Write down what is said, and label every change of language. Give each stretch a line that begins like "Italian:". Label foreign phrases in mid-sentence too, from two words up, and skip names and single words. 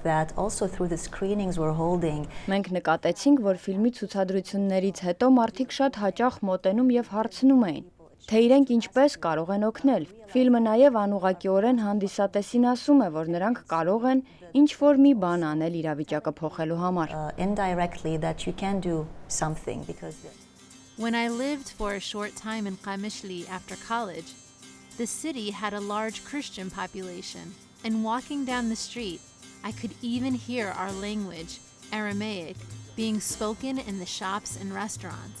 English: that also through the screenings we're holding.
Armenian: Մենք նկատեցինք, որ ֆիլմի ցուցադրություններից հետո մարդիկ շատ հաճախ մոտենում եւ հարցնում էին, թե իրենք ինչպես կարող են օգնել։ Ֆիլմը նաեւ անուղղակիորեն հանդիսատեսին ասում է, որ նրանք կարող են ինչ որ մի բան անել իրավիճակը փոխելու համար։
English: Indirectly that you can do something because When I lived for a short time in Qamishli after college, the city had a large Christian population. And walking down the street, I could even hear our language, Aramaic, being spoken in the shops and restaurants.